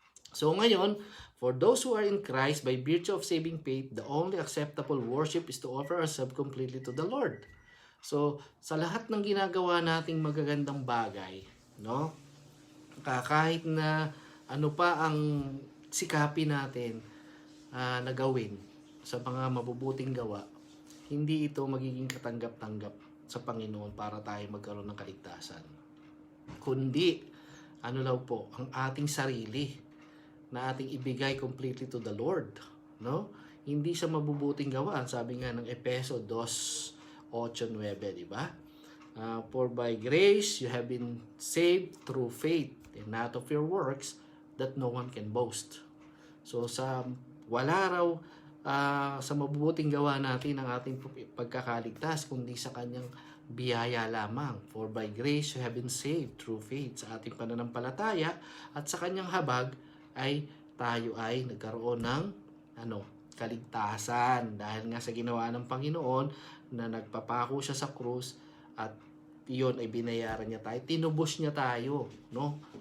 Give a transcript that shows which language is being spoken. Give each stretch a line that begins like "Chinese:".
Filipino: So ngayon,
English: for those who are in Christ, by virtue of saving faith, the only acceptable worship is to offer ourselves completely to the Lord.
Filipino: So, sa lahat ng ginagawa nating magagandang bagay, no? Kahit na ano pa ang sikapin natin na gawin sa mga mabubuting gawa, hindi ito magiging katanggap-tanggap sa Panginoon para tayo magkaroon ng kaligtasan. Kundi, ano law po, ang ating sarili na ating ibigay
English: completely to the Lord,
Filipino: no? Hindi sa mabubuting gawa, sabi nga ng Efeso 2:8-9, di ba?
English: For by grace you have been saved through faith, and not of your works, that no one can boast.
Filipino: So sa wala raw sa mabubuting gawa natin ang ating pagkakaligtas, kundi sa kanyang biyaya lamang.
English: For by grace you have been saved through faith,
Filipino: sa ating pananampalataya at sa kanyang habag ay tayo ay nagkaroon ng kaligtasan dahil nga sa ginawa ng Panginoon na nagpapako siya sa krus at iyon ay binayaran niya tayo, tinubos niya tayo, no?